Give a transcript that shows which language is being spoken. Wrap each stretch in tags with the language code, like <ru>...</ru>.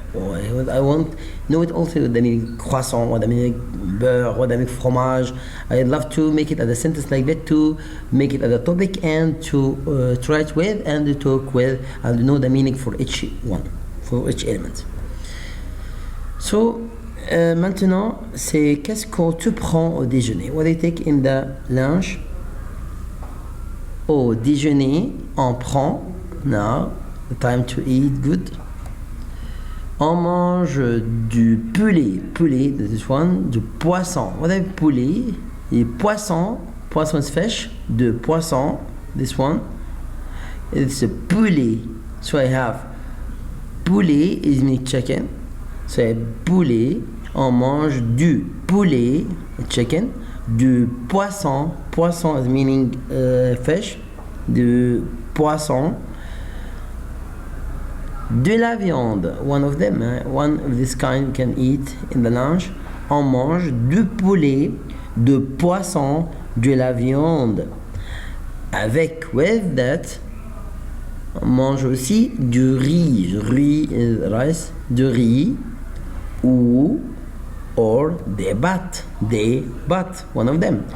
<en>Or, I want know it also the meaning croissant, what the meaning beurre, what the meaning fromage. I'd love to make it as a sentence like that, to make it as a topic and to try it with and to talk with and know the meaning for each one, for each element.</en> <fr>So maintenant, c'est qu'est-ce que tu prends au déjeuner?</fr> <en>What do you take in the lunch?</en> <fr>Au déjeuner, on prend,</fr> <en>now, the time to eat, good.</en> <fr>On mange du poulet,</fr> <en>this one,</en> <fr>du poisson.</fr> <en>What is poulet?</en> <fr>Et poisson</fr> <en>is fish,</en> <fr>de poisson,</fr> <en>this one. It's a poulet. So I have poulet is mean chicken. So I have poulet.</en> <fr>On mange du poulet, chicken. Du poisson</fr> <en>is meaning fish.</en> <fr>Du poisson. De la viande,</fr> <en>one of them, one of this kind you can eat in the lunch.</en> <fr>On mange du poulet, de poisson, de la viande. Avec,</fr> <en>with that,</en> <fr>on mange aussi du riz.</fr> <en>Riz is rice,</en> <fr>du riz ou</fr> <en>or</en> <fr>des pâtes,</fr> <en>one of them.</en>